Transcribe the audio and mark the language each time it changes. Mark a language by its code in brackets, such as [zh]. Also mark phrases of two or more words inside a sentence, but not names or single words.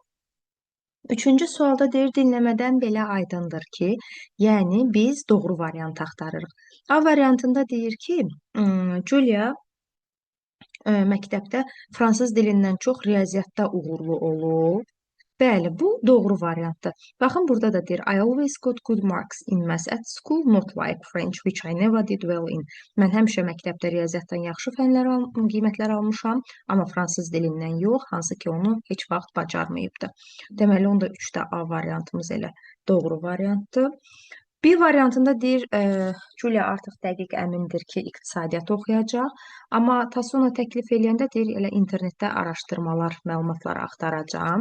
[az] Üçüncü sualda deyir, dinləmədən belə aydındır ki, yəni biz doğru variantı axtarırıq. A variantında deyir ki, Julia məktəbdə fransız dilindən çox riyaziyyatda uğurlu olub. Bəli, bu doğru variantdır. Baxın, burada da deyir, [en] I always got good marks in maths at school, not like French, which I never did well in. [az] Mən həmişə məktəbdə riyaziyyatdan yaxşı qiymətlər almışam, amma fransız dilindən yox, hansı ki onu heç vaxt bacarmayıbdı. Deməli, onda 3-də A variantımız elə doğru variantdır. B variantında deyir, Julia artıq dəqiq əmindir ki, iqtisadiyyat oxuyacaq, amma Tasona təklif eləyəndə deyir, elə internetdə araşdırmalar, məlumatlar axtaracağam.